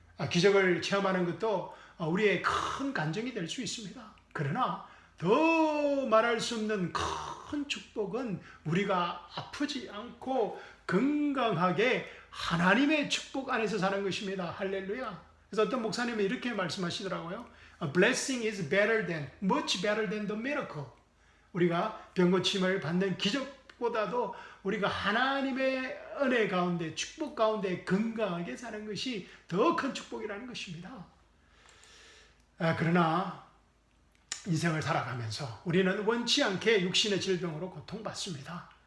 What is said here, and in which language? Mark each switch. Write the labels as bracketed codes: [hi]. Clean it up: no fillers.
[ko] 기적을 체험하는 것도 우리의 큰 간증이 될 수 있습니다. 그러나 더 말할 수 없는 큰 축복은 우리가 아프지 않고 건강하게 하나님의 축복 안에서 사는 것입니다. 할렐루야. 그래서 어떤 목사님이 이렇게 말씀하시더라고요. [en] A blessing is better than, much better than the miracle. [ko] 우리가 병고침을 받는 기적보다도 우리가 하나님의 은혜 가운데, 축복 가운데 건강하게 사는 것이 더 큰 축복이라는 것입니다. 그러나 인생을 살아가면서 우리는 원치 않게 육신의 질병으로 고통받습니다.